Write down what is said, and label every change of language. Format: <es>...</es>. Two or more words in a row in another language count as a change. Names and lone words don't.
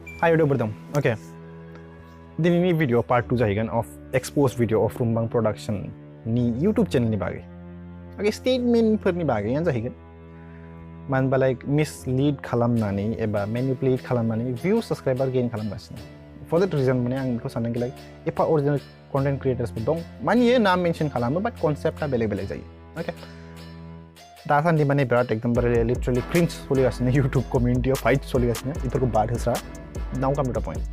<en>Hi YouTube. Okay. This video part 2 जाहिगन of exposed video of Rumbang production ni YouTube channel ni बागै.</en> <brx>Okay, statement फोरनि बागै यान जाहिगन. मानबा like mislead खालामनानै एबा manipulate खालामनानै</brx> <en>view subscriber gain</en> <brx>खालामगासिनो.</brx> <en>For that reason</en> <brx>माने आं बेखौ सानदों like एफा</brx> <en>original content creators</en> <brx>फोर दं. माने ये नाम mention खालामो</brx> <en>but concept</en> <brx>आ बेलेग-बेलेग जायो. Okay. दासान्दि माने बिराद एकदमबारे</brx> <en>literally cringe</en> <brx>सोलिगासिनो YouTube community आव fight सोलिगासिनो. इफोरखौ बाद होस्रा.</brx> <en>Now come to the point.</en>